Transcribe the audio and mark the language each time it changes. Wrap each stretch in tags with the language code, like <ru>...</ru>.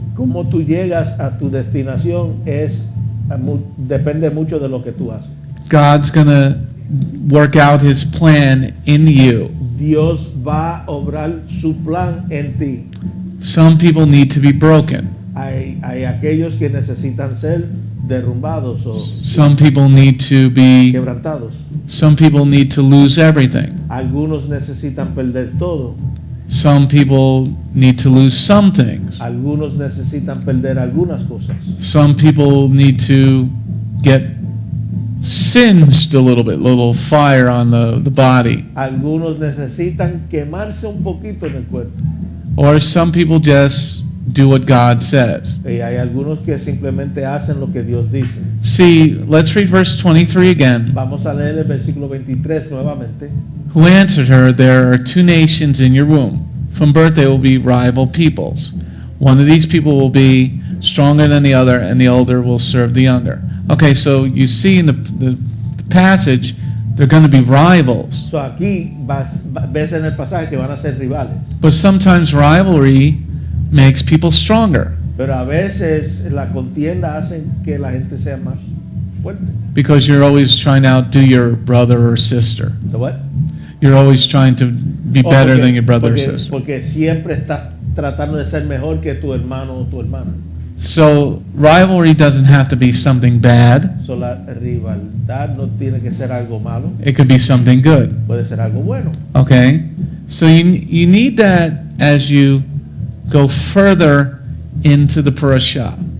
<es>Cómo tú llegas a tu destinación depende mucho de lo que tú haces.</es> <en>God's going to work out his plan in you.</en> <es>Dios va a obrar su plan en ti.</es> <en>Some people need to be broken.</en> <es>Hay aquellos que necesitan ser derrumbados o</es> <en>Some people need to be</en> <es>quebrantados.</es> <en>some people need to lose everything.</en> <es>Algunos necesitan perder todo.</es> <en>Some people need to lose some things.</en> <es>Algunos necesitan perder algunas cosas.</es> <en>Some people need to get singed a little fire on the body.</en> <es>Algunos necesitan quemarse un poquito en el cuerpo.</es> <en>Or some people just do what God says.</en> <es>Y hay algunos que simplemente hacen lo que Dios dice.</es> <en>See, let's read verse 23 again.</en> <es>Vamos a leer el versículo 23 nuevamente.</es> <en>Who answered her, there are two nations in your womb. From birth they will be rival peoples. One of these people will be stronger than the other, and the older will serve the younger. Okay, so you see in the passage, they're going to be rivals.</en> <es>So aquí ves en el pasaje que van a ser rivales.</es> <en>But sometimes rivalry makes people stronger</en> <es>Pero a veces la contienda hace que la gente sea más fuerte.</es> <en>because you're always trying to outdo your brother or sister. ¿So what? You're always trying to be better than your brother or sister.</en> <es>Porque siempre estás tratando de ser mejor que tu hermano o tu hermana.</es> <en>So rivalry doesn't have to be something bad.</en> <es>So la rivalidad no tiene que ser algo malo,</es> <en>It could be something good.</en> <es>puede ser algo bueno.</es> <en>Okay? So you need that as you go further into the Parasha.</en>